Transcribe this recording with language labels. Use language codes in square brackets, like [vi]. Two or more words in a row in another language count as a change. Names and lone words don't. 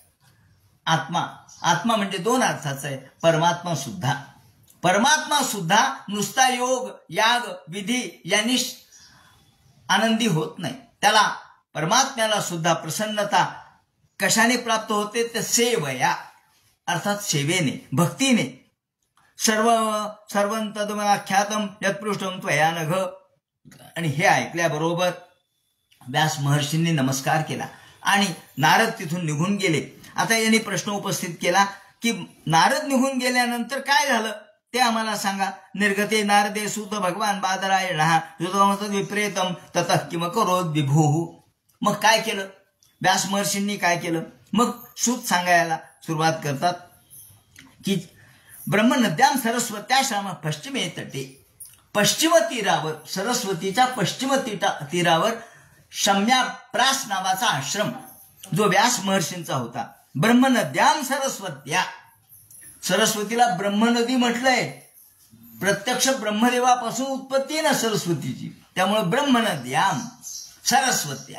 [mr] आत्मा म्हणजे 2 अर्थाचा आहे. परमात्मा सुद्धा नुसता योग याग विधी यांनी आनंदी होत नाही. त्याला परमात्म्याला सुद्धा प्रसन्नता कशाने प्राप्त होते? तर सेवया अर्थात सेवेने, भक्तीने. [sa] सर्वं तदमनाख्यातम यत्पृष्ठम त्वया नघ. [mr] आणि हे ऐकल्याबरोबर व्यास महर्षींनी नमस्कार केला आणि नारद तिथून निघून गेले. आता यांनी प्रश्न उपस्थित केला की नारद निघून गेल्यानंतर काय झालं ते आम्हाला सांगा. [sa] निर्गते नारदे सुत भगवान बादरायण विप्रेतम ततः किम करोद विभू. [mr] मग काय केलं व्यास महर्षींनी? काय केलं? मग सूत सांगायला सुरुवात करतात की [sa] ब्रह्मनद्याम सरस्वत्याश्रम पश्चिमे तटे. [mr] पश्चिम तीरावर, सरस्वतीच्या पश्चिम तीरावर शम्याप्रास नावाचा आश्रम जो व्यास महर्षींचा होता. [sa] ब्रह्मनद्याम सरस्वत्या, [mr] सरस्वतीला ब्रह्मनदी म्हटलंय. प्रत्यक्ष ब्रह्मदेवापासून उत्पत्ती आहे ना सरस्वतीची, त्यामुळे [sa] ब्रह्मनद्याम सरस्वत्या.